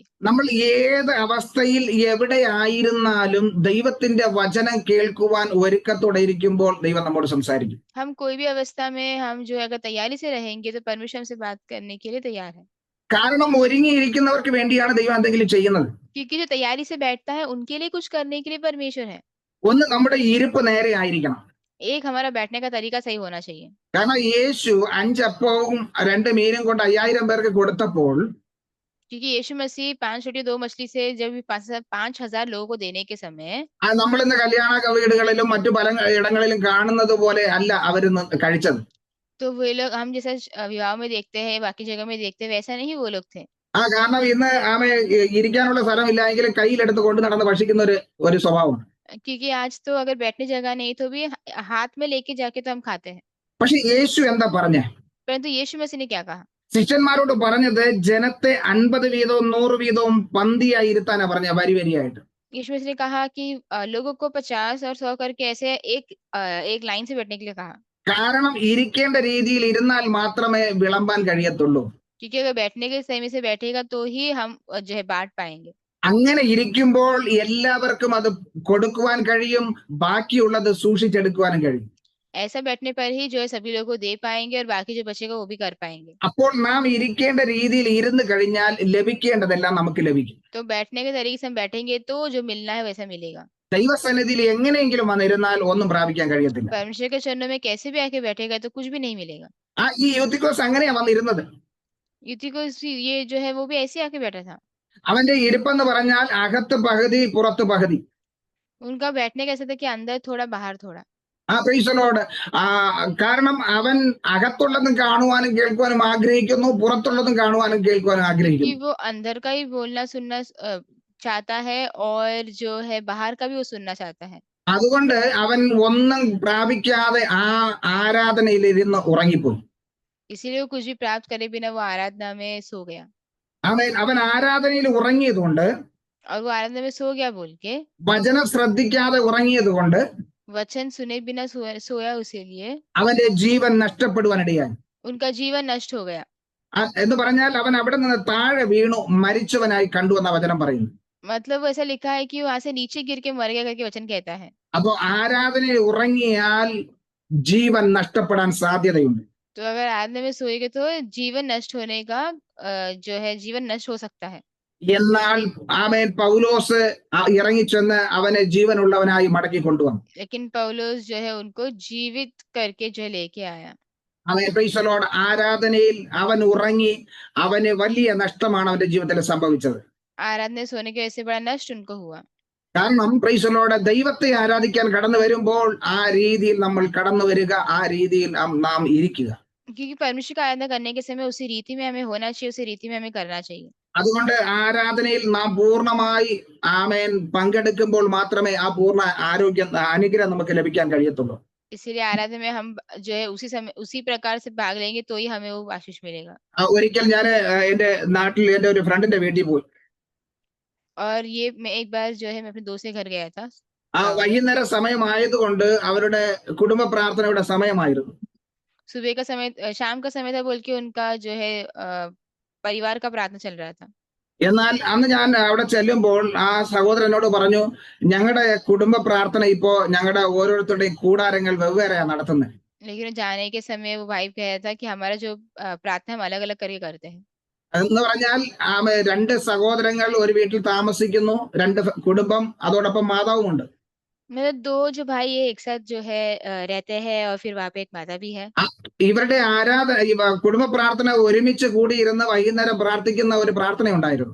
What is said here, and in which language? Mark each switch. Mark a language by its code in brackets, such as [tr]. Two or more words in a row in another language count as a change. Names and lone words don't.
[ml] നമ്മൾ ഏത് അവസ്ഥയിൽ എവിടെ ആയിരുന്നാലും ദൈവത്തിന്റെ വചനം കേൾക്കുവാൻ ഒരുക്കത്തോടെ ഇരിക്കുമ്പോൾ ദൈവം നമ്മോട് സംസാരിക്കും. [hi] हम कोई भी अवस्था में हम जो है अगर तैयारी से रहेंगे तो परमेश्वर हमसे बात करने के लिए तैयार है। [ml] കാരണം ഒരുങ്ങിയിരിക്കുന്നവർക്ക് വേണ്ടിയാണ് ദൈവം എന്തെങ്കിലും ചെയ്യുന്നത്. [hi] क्योंकि जो तैयारी से बैठता है उनके लिए कुछ करने के लिए परमेश्वर है। [ml] ഒന്ന് നമ്മുടെ ഇരിപ്പ് നേരെ ആയിരിക്കണം. [hi] एक हमारा बैठने का तरीका सही होना चाहिए। [ml] കാരണം യേശു 5 അപ്പവും 2 മീനും കൊണ്ട് 5000 പേർക്ക് കൊടുത്തപ്പോൾ [hi] क्योंकि यीशु मसीह 5 रोटी 2 मछली से जब 5,000 लोगों को देने के समय, [ml] നമ്മൾ ഇന്ന് കല്യാണ വീടുകളിലും മറ്റു പല ഇടങ്ങളിലും കാണുന്നത് പോലെ അല്ല അവരിന്ന് കഴിച്ചത്. [hi] तो वे लोग हम जैसा विवाह में देखते हैं, बाकी जगह में देखते हैं, वैसा नहीं वो लोग थे। [ml] കാരണം ഇന്ന് ഇരിക്കാനുള്ള സ്ഥലമില്ലായെങ്കിലും കയ്യിലെടുത്ത് കൊണ്ട് നടന്ന് ഭക്ഷിക്കുന്ന ഒരു സ്വഭാവം. [hi] क्योंकि आज तो अगर बैठने जगह नहीं तो भी हाथ में लेके जाके तो हम खाते हैं। [ml] പക്ഷെ യേശു എന്താ പറഞ്ഞേ? [hi] परंतु यीशु मसीह ने क्या कहा? [ml] ശിഷ്യന്മാരോട് പറഞ്ഞത് ജനത്തെ 50 വീതവും 100 വീതവും പന്തിയായി ഇരുത്താനാ പറഞ്ഞ, വരി വരിയായിട്ട്. [hi] यीशु मसीह ने कहा कि लोगों को 50 और 100 करके ऐसे एक लाइन से बैठने के लिए कहा। [ml] കാരണം ഇരിക്കേണ്ട രീതിയിൽ ഇരുന്നാൽ മാത്രമേ വിളമ്പാൻ കഴിയത്തുള്ളൂ. [hi] क्योंकि अगर बैठने के समय से बैठेगा तो ही हम जो है बांट पाएंगे। [ml] അങ്ങനെ ഇരിക്കുമ്പോൾ എല്ലാവർക്കും അത് കൊടുക്കുവാൻ കഴിയും, ബാക്കിയുള്ളത് സൂക്ഷിച്ചെടുക്കുവാനും കഴിയും. [hi] ऐसा बैठने पर ही जो है सभी लोगों को दे पाएंगे और बाकी जो बचेगा वो भी कर पाएंगे। [ml] അപ്പോൾ നാം ഇരിക്കേണ്ട രീതിയിൽ ഇരുന്ന് കഴിഞ്ഞാൽ ലഭിക്കേണ്ടതെല്ലാം നമുക്ക് ലഭിക്കും. [hi] तो बैठने के तरीके से हम बैठेंगे तो जो मिलना है वैसा मिलेगा। [ml] ദൈവസന്നിധിയിൽ എങ്ങനെയെങ്കിലും വന്നിരുന്നാൽ ഒന്നും പ്രാപിക്കാൻ കഴിയത്തില്ല. [hi] परमेश्वर के चरणों में कैसे भी आके बैठेगा तो कुछ भी नहीं मिलेगा। [ml] ഈ യൂത്തിക്കോസ് അങ്ങനെയാ വന്നിരുന്നത്. [hi] युति को ये जो है वो भी ऐसे आके बैठा था। [ml] അവന്റെ ഇരിപ്പെന്ന് പറഞ്ഞാൽ അകത്ത് പകുതി പുറത്ത് പകുതി. [hi] उनका बैठने कैसा था कि अंदर थोड़ा बाहर थोड़ा। [en] Praise the Lord. [ml] കാരണം അവൻ അകത്തുള്ളതും കാണുവാനും കേൾക്കുവാനും ആഗ്രഹിക്കുന്നു, പുറത്തുള്ളതും കാണുവാനും കേൾക്കുവാനും [hi] कि [ml] ആഗ്രഹിക്കുന്നു. [hi] वो अंदर का ही बोलना सुनना चाहता है और जो है बाहर का भी वो सुनना चाहता है। [ml] അതുകൊണ്ട് അവൻ ഒന്നും പ്രാപിക്കാതെ ആ ആരാധനയിൽ ഇരുന്ന് ഉറങ്ങിപ്പോയി. [hi] इसीलिए वो कुछ भी प्राप्त करे बिना वो आराधना में सो गया। [ml] അവൻ ആരാധനയിൽ ഉറങ്ങിയത് കൊണ്ട്, [hi] और वो आराधना में सो गया बोल के, [ml] വചനം ശ്രദ്ധിക്കാതെ ഉറങ്ങിയത് കൊണ്ട് [hi] वचन सुने बिना सोया इसीलिए [ml] അവന്റെ ജീവൻ നഷ്ടപ്പെടുവാനിടയായി. [hi] उनका जीवन नष्ट हो गया। [ml] എന്ന് പറഞ്ഞാൽ അവൻ അവിടെ നിന്ന് താഴെ വീണു മരിച്ചവനായി കണ്ടു എന്ന വചനം പറയുന്നു. [hi] मतलब ऐसा लिखा है कि वहां से नीचे गिर के मर गया करके वचन कहता है। [ml] അപ്പോ ആരാധനയിൽ ഉറങ്ങിയാൽ ജീവൻ നഷ്ടപ്പെടാൻ സാധ്യതയുണ്ട്. [hi] तो अगर आराधना में सोएंगे तो जीवन नष्ट होने का जो है जीवन नष्ट हो सकता है। [ml] എന്നാൽ ആമേൻ പൗലോസ് ഇറങ്ങിച്ചെന്ന് അവനെ ജീവനുള്ളവനായി മടക്കി കൊണ്ടുവന്നു. [hi] लेकिन पौलुस जो है उनको जीवित करके जो है लेके आया। [en] Amen praise the Lord. [ml] ആരാധനയിൽ അവൻ ഉറങ്ങി, അവന് വലിയ നഷ്ടമാണ് അവന്റെ ജീവിതത്തിൽ സംഭവിച്ചത്. [hi] आराधना सोने के वजह से बड़ा नष्ट उनको हुआ। [ml] കാരണം [en] praise the Lord, [ml] ദൈവത്തെ ആരാധിക്കാൻ കടന്നു വരുമ്പോൾ ആ രീതിയിൽ നമ്മൾ കടന്നു വരിക, ആ രീതിയിൽ നാം ഇരിക്കുക. [hi] क्योंकि परमेश्वर का आराधना करने के समय उसी रीति में हमें होना चाहिए, उसी रीति में हमें करना चाहिए। [ml] അതുകൊണ്ട് ആരാധനയിൽ നാം പൂർണ്ണമായി ആമേൻ പങ്കെടുക്കുമ്പോൾ മാത്രമേ ആ പൂർണ്ണ അനുഗ്രഹം നമുക്ക് ലഭിക്കാൻ കഴിയത്തുള്ളൂ. [hi] इसीलिए आराधना में हम जो है उसी समय उसी प्रकार से भाग लेंगे तो ही हमें वो आशीष मिलेगा। [ml] ഒരിക്കൽ ഞാൻ എന്റെ നാട്ടിൽ എന്റെ ഒരു ഫ്രണ്ടിന്റെ വീട്ടിൽ പോയി. [hi] और ये मैं एक बार जो है मैं अपने दोस्त के घर गया था। [ml] വൈകുന്നേര സമയമായതുകൊണ്ട് അവരുടെ കുടുംബ പ്രാർത്ഥനയുടെ സമയമായിരുന്നു. [hi] सुबह का समय शाम का समय था बोल के उनका जो है परिवार का प्रार्थना चल रहा था। [ml] എന്നാൽ അന്ന് ഞാൻ അവിടെ ചെല്ലുമ്പോൾ ആ സഹോദരനോട് പറഞ്ഞു, ഞങ്ങളുടെ കുടുംബ പ്രാർത്ഥന ഇപ്പോ ഞങ്ങളുടെ ഓരോരുത്തരുടെയും കൂടാരങ്ങൾ വെവ്വേറെയാണ് നടത്തുന്നത്. [hi] लेकिन जाने के समय वो भाई कह रहा था कि हमारा जो प्रार्थना हम अलग अलग करके करते हैं। [ml] എന്ന് പറഞ്ഞാൽ 2 സഹോദരങ്ങൾ ഒരു വീട്ടിൽ താമസിക്കുന്നു, 2 കുടുംബം, അതോടൊപ്പം മാതാവുമുണ്ട്. [hi] मेरे 2 जो भाई है एक साथ जो है रहते हैं और फिर वहाँ पे एक माता भी है। [ml] ഇവരുടെ കുടുംബ പ്രാർത്ഥന ഒരുമിച്ച് കൂടിയിരുന്ന് വൈകുന്നേരം പ്രാർത്ഥിക്കുന്ന ഒരു പ്രാർത്ഥന ഉണ്ടായിരുന്നു.